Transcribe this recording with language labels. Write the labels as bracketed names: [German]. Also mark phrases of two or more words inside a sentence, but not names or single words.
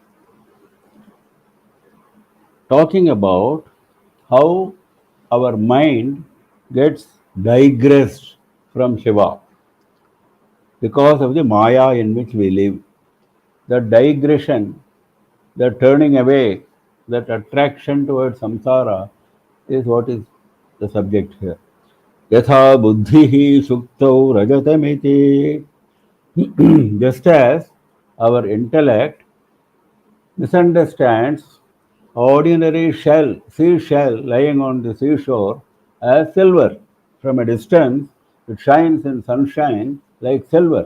[English] talking about how our mind gets digressed from Shiva because of the Maya in which we live. The digression, the turning away, that attraction towards samsara is what is the subject here. [Sanskrit] Yatha buddhihi suktau rajatamiti. [English] Just as our intellect misunderstands ordinary shell, seashell lying on the seashore as silver. From a distance, it shines in sunshine like silver.